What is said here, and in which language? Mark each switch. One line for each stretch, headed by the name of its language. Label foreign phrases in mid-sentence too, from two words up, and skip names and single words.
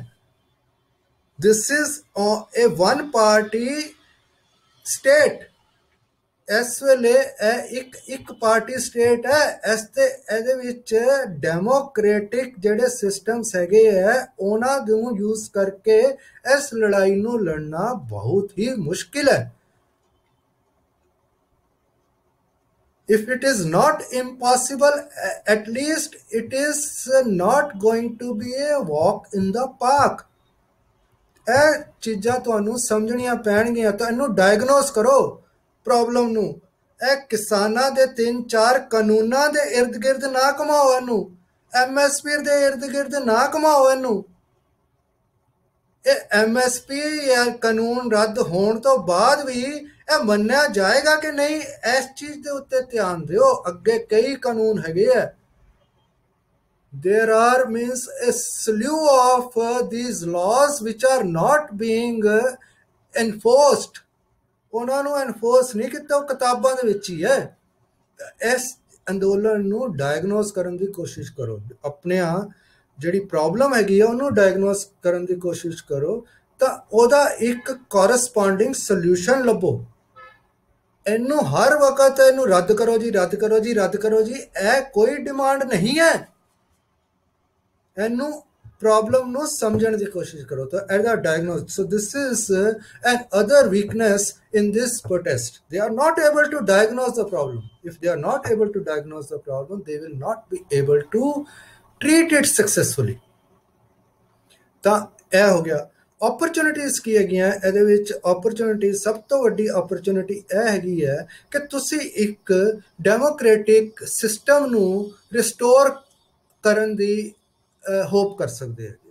English: This is a one party state.
Punjabi: ਇਸ ਵੇਲੇ ਇਹ ਇੱਕ
English: party state
Punjabi: ਹੈ। ਇਹਦੇ ਵਿੱਚ ਡੈਮੋਕ੍ਰੈਟਿਕ ਜਿਹੜੇ ਸਿਸਟਮਸ ਹੈਗੇ ਹੈ, ਉਹਨਾਂ ਨੂੰ ਯੂਜ਼ ਕਰਕੇ ਇਸ ਲੜਾਈ ਨੂੰ ਲੜਨਾ ਬਹੁਤ ਹੀ ਮੁਸ਼ਕਿਲ ਹੈ।
English: If it is not impossible, at least it is not going to be a walk in the park।
Punjabi: ਇਹ ਚੀਜ਼ਾਂ ਤੁਹਾਨੂੰ ਸਮਝਣੀਆਂ ਪੈਣਗੀਆਂ। ਤਾਂ ਇਹਨੂੰ ਡਾਇਗਨੋਸ ਕਰੋ ਪ੍ਰੋਬਲਮ ਨੂੰ। ਇਹ ਕਿਸਾਨਾਂ ਦੇ 3-4 ਕਾਨੂੰਨਾਂ ਦੇ ਇਰਦ ਗਿਰਦ ਨਾ ਘੁਮਾਓ ਇਹਨੂੰ, MSP ਦੇ ਇਰਦ ਗਿਰਦ ਨਾ ਘੁਮਾਓ ਇਹਨੂੰ। ਇਹ MSP ਜਾਂ ਕਾਨੂੰਨ ਰੱਦ ਹੋਣ ਤੋਂ ਬਾਅਦ ਵੀ ਇਹ ਮੰਨਿਆ ਜਾਏਗਾ ਕਿ ਨਹੀਂ, ਇਸ ਚੀਜ਼ ਦੇ ਉੱਤੇ ਧਿਆਨ ਦਿਓ। ਅੱਗੇ ਕਈ ਕਾਨੂੰਨ ਹੈਗੇ ਆ।
English: there are means a slew of these laws which are not being enforced।
Punjabi: ਉਹਨਾਂ ਨੂੰ ਐਨਫੋਰਸ ਨਹੀਂ ਕੀਤਾ, ਉਹ ਕਿਤਾਬਾਂ ਦੇ ਵਿੱਚ ਹੀ ਹੈ। ਇਸ ਅੰਦੋਲਨ ਨੂੰ ਡਾਇਗਨੋਸ ਕਰਨ ਦੀ ਕੋਸ਼ਿਸ਼ ਕਰੋ। ਆਪਣਿਆਂ ਜਿਹੜੀ ਪ੍ਰੋਬਲਮ ਹੈਗੀ ਆ ਉਹਨੂੰ ਡਾਇਗਨੋਸ ਕਰਨ ਦੀ ਕੋਸ਼ਿਸ਼ ਕਰੋ ਤਾਂ ਉਹਦਾ ਇੱਕ
English: corresponding solution
Punjabi: ਲੱਭੋ। ਇਹਨੂੰ ਹਰ ਵਕਤ ਇਹਨੂੰ ਰੱਦ ਕਰੋ ਜੀ, ਰੱਦ ਕਰੋ ਜੀ, ਰੱਦ ਕਰੋ ਜੀ, ਇਹ ਕੋਈ ਡਿਮਾਂਡ ਨਹੀਂ ਹੈ। ਇਹਨੂੰ ਪ੍ਰੋਬਲਮ ਨੂੰ ਸਮਝਣ ਦੀ ਕੋਸ਼ਿਸ਼ ਕਰੋ ਤਾਂ ਇਹਦਾ ਡਾਇਗਨੋਸ।
English: So this is another weakness in this protest. They are not able to diagnose the problem. If they are not able to diagnose the problem, they will not be able to treat it successfully.
Punjabi: ਤਾਂ ਇਹ ਹੋ ਗਿਆ। ਓਪਰਚੁਨਿਟੀਜ਼ ਕੀ ਹੈਗੀਆਂ ਇਹਦੇ ਵਿੱਚ? ਓਪਰਚੁਨਿਟੀ, ਸਭ ਤੋਂ ਵੱਡੀ ਓਪਰਚੁਨਿਟੀ ਇਹ ਹੈਗੀ ਹੈ ਕਿ ਤੁਸੀਂ ਇੱਕ
English: democratic system
Punjabi: ਨੂੰ ਰਿਸਟੋਰ ਕਰਨ ਦੀ ਹੋਪ ਕਰ ਸਕਦੇ ਹੋ।